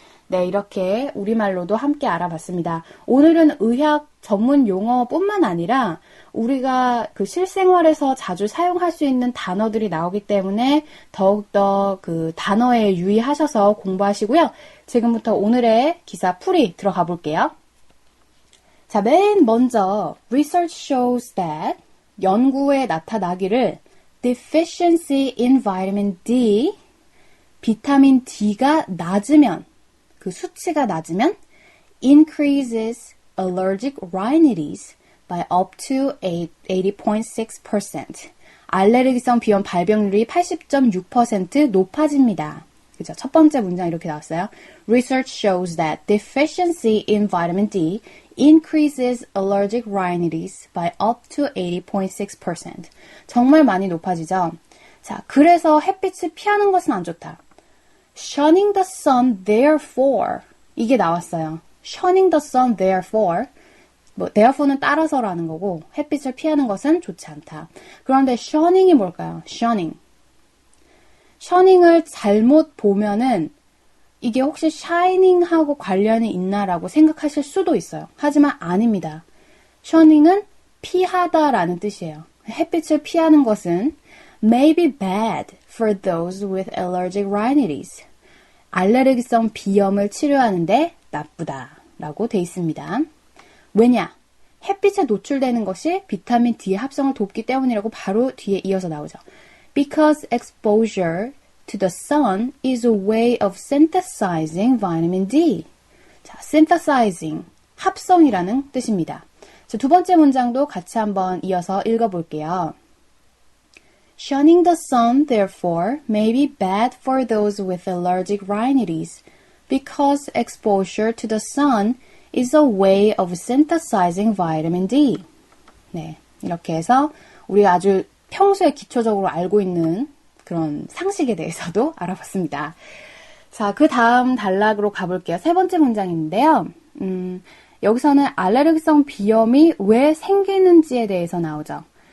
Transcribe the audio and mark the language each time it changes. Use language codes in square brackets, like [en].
[ko] 네, 이렇게 우리말로도 함께 알아봤습니다. 오늘은 의학 전문 용어뿐만 아니라 우리가 그 실생활에서 자주 사용할 수 있는 단어들이 나오기 때문에 더욱더 그 단어에 유의하셔서 공부하시고요. 지금부터 오늘의 기사 풀이 들어가 볼게요. [en] 자, 맨 먼저 research shows that [ko] 연구에 나타나기를 [en] deficiency in vitamin D, [ko] 비타민 D가 낮으면, 그 수치가 낮으면 [en] increases allergic rhinitis by up to 80.6%. [ko] 알레르기성 비염 발병률이 80.6% 높아집니다. 그죠? 첫 번째 문장 이렇게 나왔어요. [en] Research shows that deficiency in vitamin D increases allergic rhinitis by up to 80.6%. [ko] 정말 많이 높아지죠? 자, 그래서 햇빛을 피하는 것은 안 좋다. [en] Shunning the sun, therefore. [ko] 이게 나왔어요. [en] Shunning the sun, therefore. [ko] therefore는 따라서라는 거고, 햇빛을 피하는 것은 좋지 않다. 그런데 shuning이 뭘까요? shuning을 잘못 보면은 이게 혹시 shining하고 관련이 있나라고 생각하실 수도 있어요. 하지만 아닙니다. shuning은 피하다라는 뜻이에요. 햇빛을 피하는 것은 [en] may be bad for those with allergic rhinitis. [ko] 알레르기성 비염을 치료하는데 나쁘다라고 돼 있습니다. 왜냐? 햇빛에 노출되는 것이 비타민 D의 합성을 돕기 때문이라고 바로 뒤에 이어서 나오죠. [en] Because exposure to the sun is a way of synthesizing vitamin D. [ko] 자, synthesizing, 합성이라는 뜻입니다. 자, 두 번째 문장도 같이 한번 이어서 읽어볼게요. [en] Shunning the sun, therefore, may be bad for those with allergic rhinitis, because exposure to the sun is a way of synthesizing vitamin D. [ko] 네, 이렇게 해서 우리가 아주 평소에 기초적으로 알고 있는 그런 상식에 대해서도 알아봤습니다. 자, 그 다음 단락으로 가볼게요. 세 번째 문장인데요. 여기서는 알레르기성 비염이 왜 생기는지에 대해서 나오죠.